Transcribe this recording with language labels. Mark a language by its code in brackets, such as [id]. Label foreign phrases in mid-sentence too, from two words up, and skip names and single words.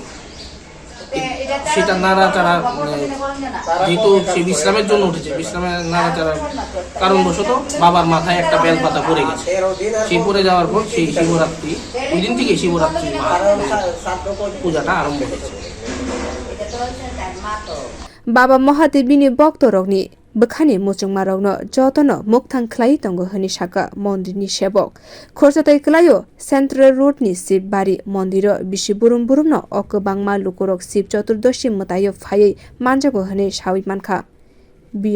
[bn] সেটা নাড়াচাড়া যেহেতু সে বিশ্রামের জন্য উঠেছে, বিশ্রামের নাড়াচাড়ার কারণবশত বাবার মাথায় একটা বেলপাতা পড়ে গেছে। সেই পড়ে যাওয়ার পর সেই শিবরাত্রি, ওই দিন থেকে শিবরাত্রি পূজাটা আরম্ভ হয়েছে। [brx] बाबा महादेवनि भक्तरगनि बखानि मुचुंमारगनो जतनो मुक्तां ख्लाय दंगो हनि साका मन्दिरनि सेबक खरसाताय क्लायो सेन्ट्रल रोडनि शिवबारि मन्दिर बिसि बुरुम बुरुमनो अकबांमा लुकुरक शिव चतुर्दशी मतायो फायै मानजागो हनि सावै मानखा।